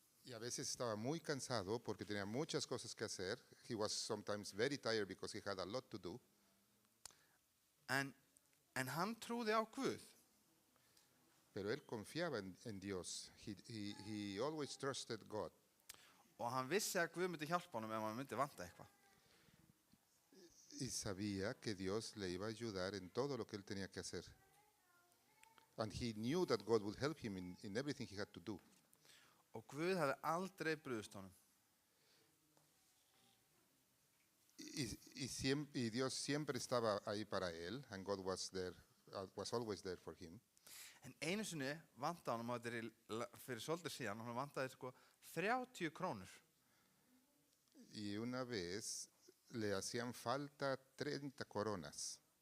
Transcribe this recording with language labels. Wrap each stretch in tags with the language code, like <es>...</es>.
<es>Y a veces estaba muy cansado porque tenía muchas cosas que hacer.</es> <en>He was sometimes very tired because he had a lot to do.</en> <is>En hann trúði á Guð.</is> <es>Pero él confiaba en Dios.</es> <en>He always trusted God.</en> <is>Og hann vissi að Guð myndi hjálpa honum ef hann myndi vanta eitthvað.</is> <es>Y sabía que Dios le iba a ayudar en todo lo que él tenía que hacer.</es> <en>And he knew that God would help him in everything he had to do.</en> <is>Og Guð hefði aldrei brugðist honum.</is> <es>Y Dios siempre estaba ahí para él,</es> <en>and God was there, was always there for him.</en> <is>En einu sinni vantaði honum, og þetta fyrir svolítið síðan, hann vantaði sko 30 krónur.</is> <es>Y una vez le hacían falta 30 coronas.</es>